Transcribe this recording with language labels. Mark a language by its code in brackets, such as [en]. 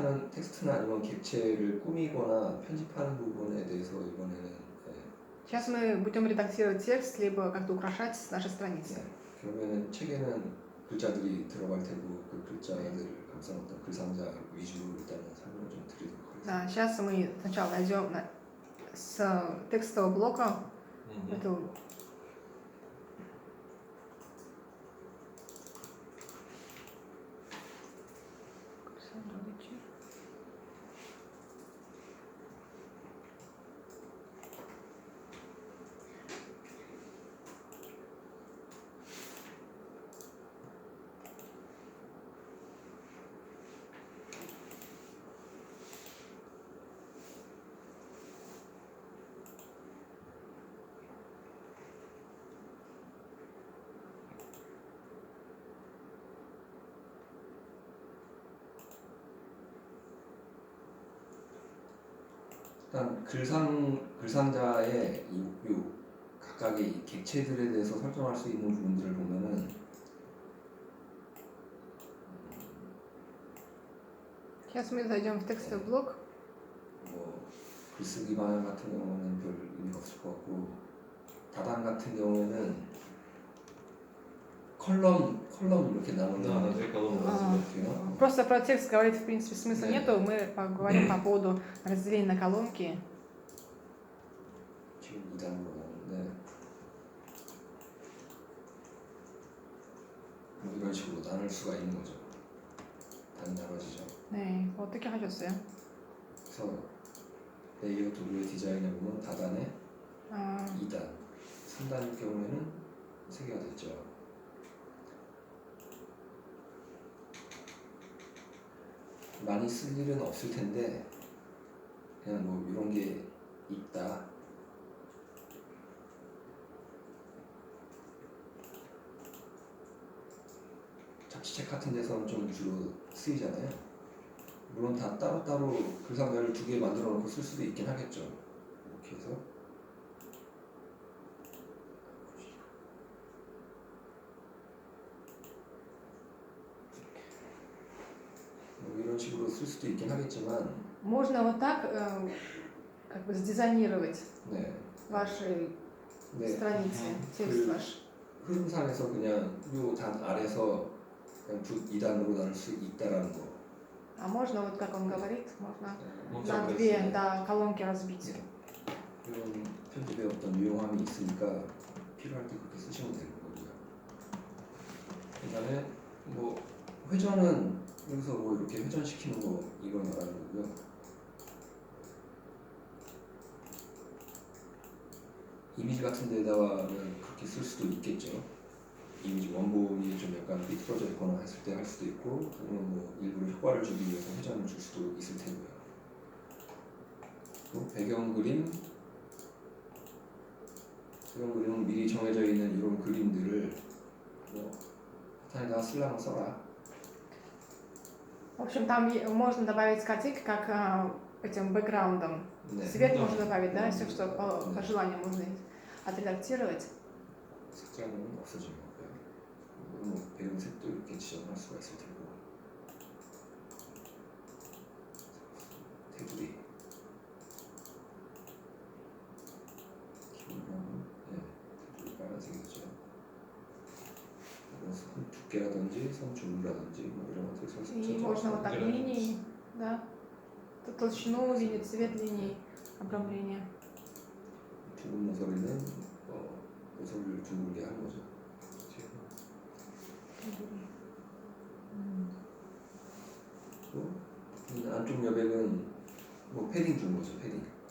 [ko] 텍스트나 아니면 객체를 꾸미거나 편집하는 부분에 대해서 이번에는 [ru] Сейчас мы будем редактировать текст, либо как-то украшать наши страницы. [ko] 그러면은 책에는 글자들이 들어갈 테고 그 글자들을 감싼 어떤 글상자 위주로 일단은 설명을 좀 드리도록 하겠습니다. [ru] Да, сейчас мы сначала найдем с текстового блока эту. [ko] 일단 글상자의 이 각각의 객체들에 대해서 설정할 수 있는 부분들을 보면은 [ru] Сейчас мы зайдем в текстовый блок. [ko] 뭐 글쓰기 방향 같은 경우는 별 의미가 없을 것 같고 다단 같은 경우에는 컬럼 이렇게 나누는 [ru] Просто про текст говорить в принципе смысла нету. Мы поговорим по поводу разделения на колонки. [ko] 지금 2단으로 나오는데 뭐 이런 식으로 나눌 수가 있는 거죠. 단이 나눠지죠. 네, 어떻게 하셨어요? 그래서 레이어 도구의 디자인에 보면 다단에 2단, 3단일 경우에는 3개가 됐죠. 많이 쓸 일은 없을 텐데 그냥 뭐 이런 게 있다. 잡지책 같은 데서는 좀 주로 쓰이잖아요. 물론 다 따로따로 글상자를 2개 만들어 놓고 쓸 수도 있긴 하겠죠. 이렇게 해서 뭐 이런 식으로 쓸 수도 있긴 하겠지만 [ru] Можно вот так как бы сдизайнировать [ko] 네. [ru] ваши страницы, текст ваш. [ko] 흐름상에서 그냥 요 단 아래서 그냥 2단으로 나눌 수 있다라는 거. [ru] А можно вот как он говорит, можно на 2 колонки разбить. [ko] 이런 편집에 어떤 유용함이 있으니까 필요할 때 그렇게 쓰시면 되는 거고요. 그다음에 뭐 회전은 여기서 뭐 이렇게 회전시키는 거 이걸 말하는 거고요. 이미지 같은 데다가는 그렇게 쓸 수도 있겠죠. 이미지 원본이 좀 약간 삐뚤어져 있거나 했을 때 할 수도 있고, 아니면 뭐 일부러 효과를 주기 위해서 회전을 줄 수도 있을 테고요. 또 배경 그림은 미리 정해져 있는 이런 그림들을 뭐 사탄에다가 쓰려면 써라. [ru] В общем, там можно добавить картинки как этим бэкграундом. Цвет можно добавить, да, все, что по желанию можно отредактировать. [ko] 색깔은 없어진 거고요. 뭐 배경색도 이렇게 지정할 수가 있을 테고. 테두리. 기본은 테두리 빨간색이죠. 선 두께라든지 선 줄라든지 뭐 이런 것들 설정. [ru] И можно вот так линии, да, толщину линий, цвет линий, обрамления. [ko] 둥근 모서리는 모서리를 둥글게 하는 거죠. 또 안쪽 여백은 뭐 패딩 준 거죠. 패딩.